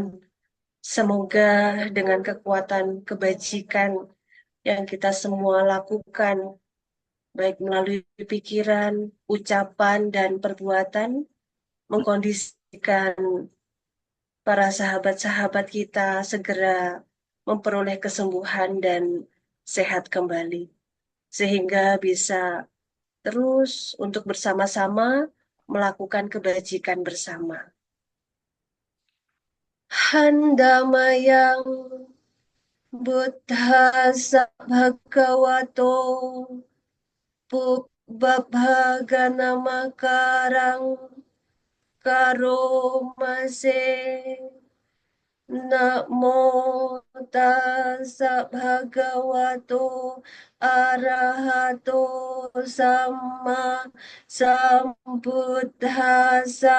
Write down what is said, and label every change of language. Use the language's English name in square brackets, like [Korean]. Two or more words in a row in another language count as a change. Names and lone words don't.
[Indonesian] Semoga dengan kekuatan kebajikan yang kita semua lakukan, baik melalui pikiran, ucapan, dan perbuatan, mengkondisikan para sahabat-sahabat kita segera memperoleh kesembuhan dan sehat kembali. Sehingga bisa terus untuk bersama-sama melakukan kebajikan bersama. [Pali] Handamayang Buddhasa Bhagavato Pubbabhaganamakarang Karomase Namo tassa bhagavato arahato samma sambuddhassa.